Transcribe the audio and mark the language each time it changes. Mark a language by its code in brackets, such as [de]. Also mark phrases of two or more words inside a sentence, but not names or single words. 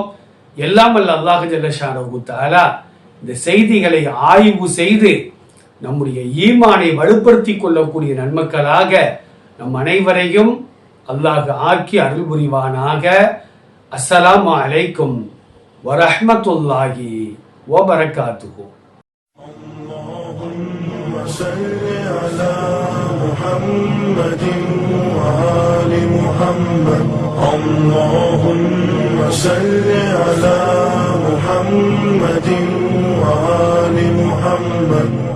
[ta] எல்லாம் வல்ல அல்லாஹ் [ar] جل شأنه تعالى [ta] இந்த செய்திகளை ஆய்வு செய்து நம்முடைய ஈமானை வலுப்படுத்திக் கொள்ளக்கூடிய நன்மக்களாக நம் அனைவரையும் அல்லாஹ் ஆக்கி அருள் புரிவானாக. [ar] السلام عليكم ورحمة الله وبركاته. صل على محمد وآل محمد. اللهم صل على محمد وآل محمد.